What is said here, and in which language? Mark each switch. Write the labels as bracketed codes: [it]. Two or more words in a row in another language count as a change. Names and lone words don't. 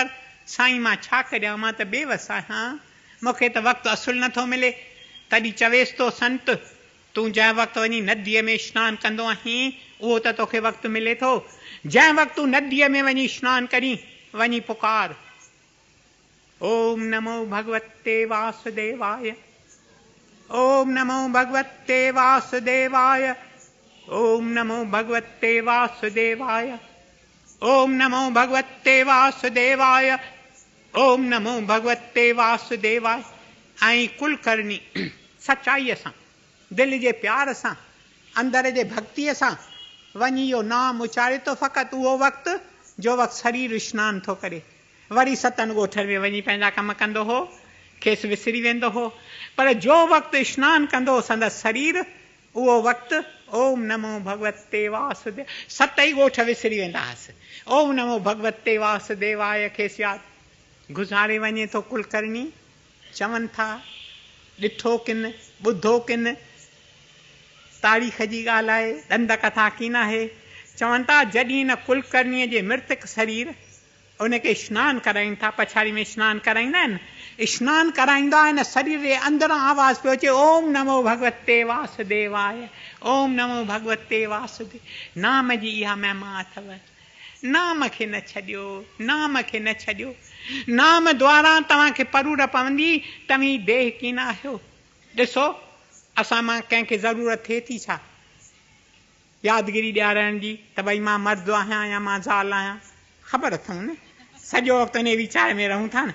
[sd] साईं मां छा करियां, मां त बेवस आहियां, मूंखे त वक़्तु असुलु नथो मिले। तॾहिं चवेसि थो संत, तूं जंहिं वक़्तु वञी नदीअ में सनानु कंदो आहीं, उहो त तोखे वक़्तु मिले थो। जंहिं वक़्तु तूं नदीअ में वञी सनानु करी, वञी पुकार, [sa] ओम नमो भगवते वासुदेवाय, ओम नमो भगवते वासुदेवाय, ओम नमो भगवते वासुदेवाय, ओम नमो भगवते वासुदेवाय, ओम नमो भगवते वासुदेवाय। [sd] ऐं कुलकर्णी सचाईअ सां, दिलि जे प्यार सां, अंदर जे भक्तीअ सां वञी इहो नाम उचारे थो। फ़क़ति उहो वक़्तु जो वक़्तु शरीर सनानु थो करे, वरी 7 ॻोठनि में वञी पंहिंजा कम कंदो हो, खेसि विसरी वेंदो हो। पर जो वक़्तु सनानु कंदो हो संदसि शरीर, उहो वक़्तु [sa] ओम नमो भगवते वासुदेव, [sd] 7 ई ॻोठ विसरी वेंदा हुआसीं। [sa] ओम नमो भगवते वासुदेवाय [sd] खेसि यादि गुज़ारे वञे थो कुलकर्णी। चवनि था ॾिठो किन, ॿुधो किन, तारीख़ जी ॻाल्हि आहे, ॾंद कथा की न आहे। चवनि था जॾहिं हिन कुलकर्णीअ जे मृतक शरीर उनखे सनानु कराइनि था, पछाड़ी में सनानु कराईंदा आहिनि, सनानु कराईंदा आहिनि, शरीर जे अंदरां आवाज़ पियो अचे, [sa] ओम नमो भगवते वासुदेवाय, ओम नमो भगवते वासुदेव। [sd] नाम जी इहा महिमा अथव, नाम खे न छॾियो, नाम खे न छॾियो। नाम द्वारा तव्हांखे परूर पवंदी, तव्हीं देह कीन आहियो। ॾिसो असां मां कंहिंखे ज़रूरत थिए थी छा यादगिरी ॾियारण जी, त भई मां मर्द आहियां या मां ज़ाल आहियां, ख़बर अथऊं न, सॼो वक़्तु उन वीचार में रहूं था न।